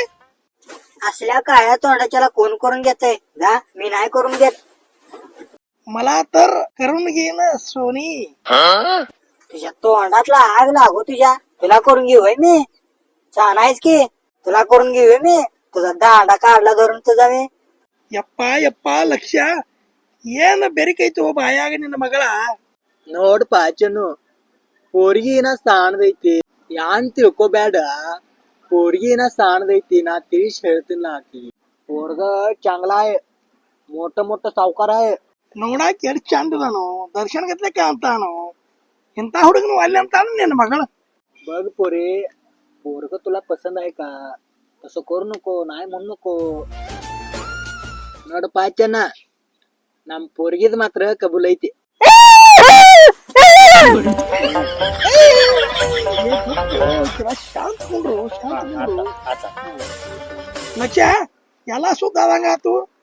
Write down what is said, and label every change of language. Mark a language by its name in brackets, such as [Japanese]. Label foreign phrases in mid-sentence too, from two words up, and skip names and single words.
[Marathi] असल्या काळ्या तोंडाच्याला कोण करून घेतय? जा, मी नाही करून घेत. मला तर करून घे ना सोनी. तुझ्या तोंडातला आग लागू तुझ्या. तुला करून घेऊ मी? छान आहेस की. तुला करून घेऊ मी? तुझा दांडा काढला धरून तुझा मी. [Kannada] ಯಪ್ಪ ಯಪ್ಪ ಲಕ್ಷ ಏನ್ ಬೆರಿಕೈತಿ ಒಬ್ಬ ಆಯಾಗ ನಿನ್ನ ಮಗಳ. ನೋಡ್ಪ ಚನ್ನು, [Marathi] पोरगी ना [Kannada] ಸಾಣದೈತಿ, ಯಾನ್ ತಿಳ್ಕೊಬ್ಯಾಡ. [Marathi] पोरगी ना [Kannada] ಸಾಣದೈತಿ, ನಾ ತಿಳಿಸಿ ಹೇಳ್ತೀನಿ ಆಕಿ. [Marathi] पोरग चांगला आहे, मोठं मोठं सावकार आहे. [Kannada] ನೋಡಾಕ ಎಲ್ಲಿ ಚಂದ ಅದಾನು, ದರ್ಶನ ಗತ್ಲೆ ಕಾಣ್ತಾನು. ಇಂತ ಹುಡುಗನು ಅಲ್ಲಿ ಅಂತಾನ ನಿನ್ನ ಮಗಳ. [Marathi] बघ पोरे, पोरग तुला पसंत आहे का? तसं करू नको, नाही म्हणू नको. [Kannada] ನೋಡು ಪಾಚನ, ನಮ್ पोरಗಿದ್ ಮಾತ್ರ ಕಬೂಲ್ ಐತಿ. ಶಾಂತ ಕುಂಡ್ರು, ಶಾಂತ ಕುಂಡ್ರು. ಲಕ್ಷ ಎಲ್ಲ ಸುದ್ದಾದಂಗ ಆತು.